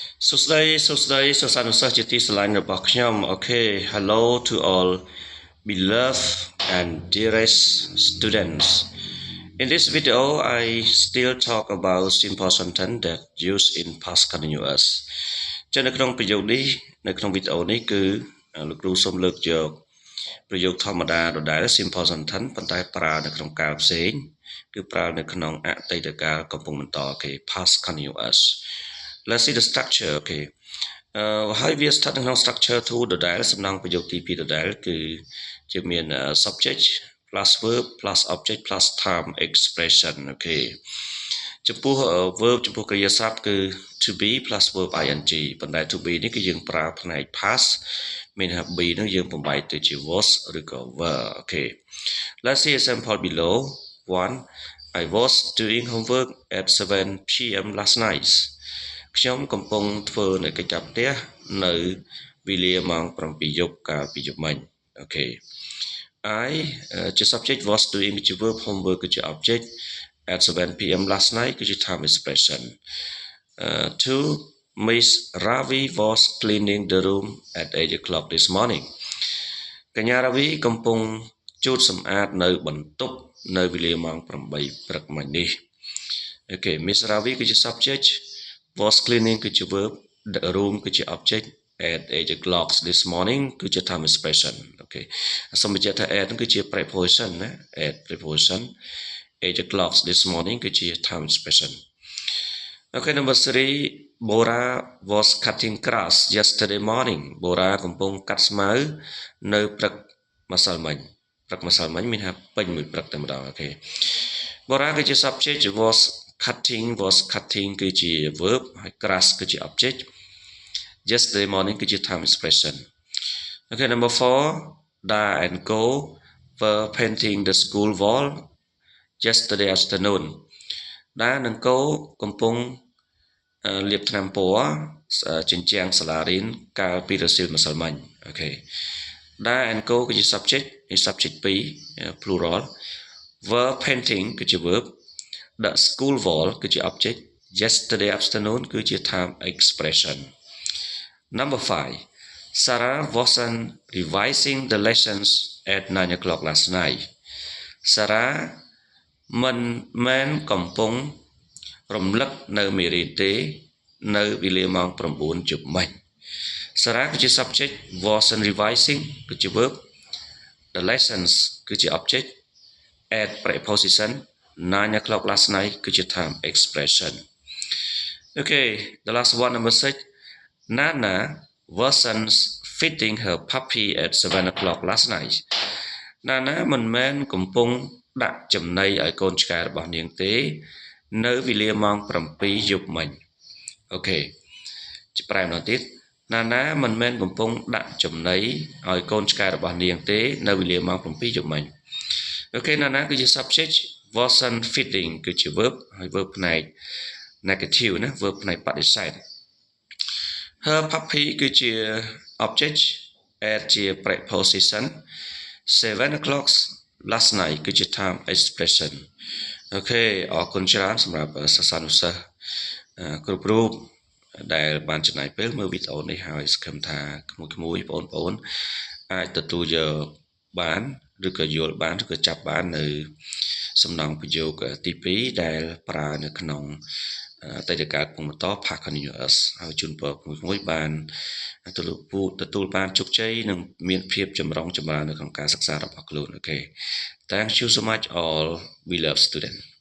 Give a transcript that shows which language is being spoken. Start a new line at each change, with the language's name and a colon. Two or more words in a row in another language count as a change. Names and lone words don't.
English: Okay, hello to all beloved and dearest students. In this video, I still talk about simple sentence that used in past continuous
Khmer: ចឹងនៅក្នុងប្រយោគនេះនៅក្នុងវីដេអូនេះគឺលោកគ្រូសូមលើកយកប្រយោគធម្មតាដដែល
English: simple sentence
Khmer: ប៉ុន្តែប្រើនៅក្នុងកាលផ្សេងគឺប្រើនៅក្នុងអតីតកាលកំពុងបន្ត
English: past continuous. Let's see the structure.
Khmer: Okay. ហើយវាស្ថិតនៅក្នុង structure 2 ដដែលសំណង់ប្រយោគទី2ដដែលគឺជាមាន
English: subject plus verb plus object plus term expression. Okay.
Khmer: ចំពោះ verb ចំពោះក្រិយាសព្ទគឺ
English: to be plus verb ing
Khmer: ប៉ុន្តែ
English: to be
Khmer: នេះគឺយើងប្រើផ្នែក past មានថា be នោះយើងបំបែកទៅជា was ឬក៏ were. Okay.
English: Let's see example below. 1. I was doing homework at 7 p.m. last night.
Khmer: ខ្ញុំកំពុងធ្វើនៅកិច្ចការផ្ទះនៅវេលាម៉ោង7យប់កាលពីយប់មិញ Okay.
English: I ជា subject was doing គឺជា verb homework គឺជា object at 7 p.m. last night គឺជា time expression. 2. Miss Ravi was cleaning the room at 8 o'clock this morning.
Khmer: កញ្ញារាវីកំពុងជូតសម្អាតនៅបន្ទប់នៅវេលាម៉ោង8ព្រឹកមិញនេះ Okay.
English: Miss Ravi គឺជា subject was cleaning គឺជា verb the room គឺជា object at 8 o'clock this morning គឺជា time expression. Okay.
Khmer: សូមបញ្ជាក់ថា
English: at គឺជា preposition ណា at preposition 8 o'clock this morning គឺជា time expression. Okay, number 3. Bora was cutting grass yesterday morning.
Khmer: Bora កំពុងកាត់ស្មៅនៅព្រឹកម្សិលមិញព្រឹកម្សិលមិញមានថាពេញមួយព្រឹកតែម្ដង Okay.
English: Bora គឺជា subject was cutting គឺជា verb ហើយ grass គឺជា object yesterday morning គឺជា time expression. Okay, number 4. Da and Go were painting the school wall yesterday afternoon.
Khmer: Da និង Go កំពុងលាបថ្នាំពណ៌ជញ្ជាំងសាលារៀនកាលពីរសៀលម្សិលមិញ Okay.
English: Da and Go គឺជា subject ហើយ subject 2 plural. Were painting គឺជា verb. The school wall គឺជា object. Yesterday afternoon គឺជា time expression. Number 5. Sarah wasn't revising the lessons at 9 o'clock last night.
Khmer: Sarah មិនមែនកំពុងរំលឹកនៅមេរៀនទេនៅវេលាម៉ោង9យប់មិញ Sarah គឺជា subject
English: wasn't revising
Khmer: គឺជា verb.
English: The lessons គឺជា object. At preposition 9 o'clock last night គឺជា time expression. Okay, the last one, number 6. Nana wasn't feeding her puppy at 7 o'clock last night.
Khmer: Nana មិនមែនកំពុងដាក់ចំណីឲ្យកូនឆ្កែរបស់នាងទេនៅវេលាម៉ោង7យប់មិញ Okay. ជាប្រែម្ដងទៀត Nana មិនមែនកំពុងដាក់ចំណីឲ្យកូនឆ្កែរបស់នាងទេនៅវេលាម៉ោង7យប់មិញ Okay.
English: Nana គឺជា subject wasn't feeding គឺជា verb ហើយ verb ផ្នែក negative ណា verb
Khmer: ផ្នែកបដិសេធ
English: Her puppy គឺជា object at ជា preposition 7 o'clock last night គឺជា time expression.
Khmer: Okay. អរគុណច្រើនសម្រាប់សិស្សានុសិស្សគ្រប់រូបដែលបានចំណាយពេលមើលវីដេអូនេះហើយសង្ឃឹមថាក្មួយៗបងប្អូនអាចទទួលយកបានឬក៏យល់បានឬក៏ចាប់បាននៅសំណង់ប្រយោគទី2ដែលប្រើនៅក្នុងអតីតកាលកំពុងបន្ត
English: past continuous
Khmer: ហើយជូនពរក្មួយៗបានទទួលបានជោគជ័យនិងមានភាពចម្រុងចម្រើននៅក្នុងការសិក្សារបស់ខ្លួន Okay.
English: Thank you so much all beloved students.